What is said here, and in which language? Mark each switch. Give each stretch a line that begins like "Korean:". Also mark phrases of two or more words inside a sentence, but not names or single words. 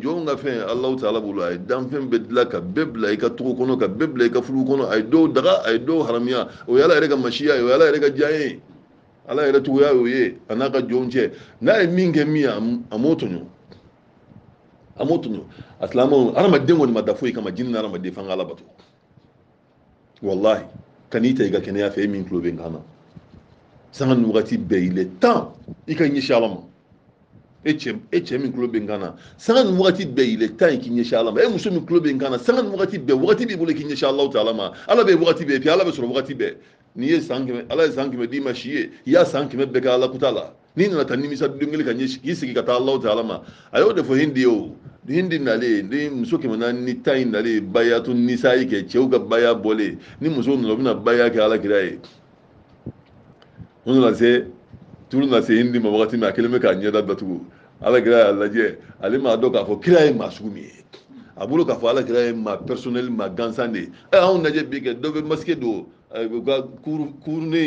Bambara: jɔnw ka fɛn alahu taala bolo a ye danfɛn bɛɛ dilan ka bɛɛ bila i ka togo kɔnɔ ka bɛɛ bila i ka furu kɔnɔ a ye dɔw daga a ye dɔw haramiya o ye ala yɛrɛ ka masiya ye o ye ala yɛrɛ ka diya ye ala yɛrɛ togoya y'o ye a n'a ka jɔnw cɛ n'a ye min kɛ min ye a m'o tɔɲɔ a m'o tɔɲɔ a silamɛw hadamaden kɔni ma da foyi kama jini ni hadamaden f'an ka ala bato wallahi ka n'i ta i ka kɛnɛya fɛ e min tulo bɛ n kan na sanga ni wagati bɛɛ
French: il est temps
Bambara: i ka ɲɛsin ala ma e cɛ min tulo bɛ n kan na sanga ni wagati bɛɛ
French: il est temps
Bambara: i k'i ɲɛsin ala ma e muso min tulo bɛ n kan na sanga ni wagati bɛɛ wagati b'i bolo i k'i ɲɛsin alahu taala ma ala bɛ wagati bɛɛ puis ala bɛ sɔrɔ wagati bɛɛ ni ye san kɛmɛ ala ye san kɛmɛ d'i ma si ye i y'a san kɛmɛ bɛɛ kɛ ala kuta la n'i nana taa nimisa don kelen ka ɲɛ k'i sigi ka taa Alahu Taala ma a y'o de fɔ hindi ye o hindi nalen ni muso 400 ni tan in nalen bayatu nisa yi kɛ cɛw ka baya bɔlen ni muso nana u bɛna baya kɛ alakira ye o nana se turu na se hindi ma wagati min a kelen bɛ k'a ɲɛda datugu alakira y'a lajɛ ale m'a dɔn k'a fɔ kira ye maa sugu min ye a bolo k'a fɔ alakira ye maa personnel maa gansan de ye anw lajɛ bi kɛ dɔ bɛ masque don u ka kurunin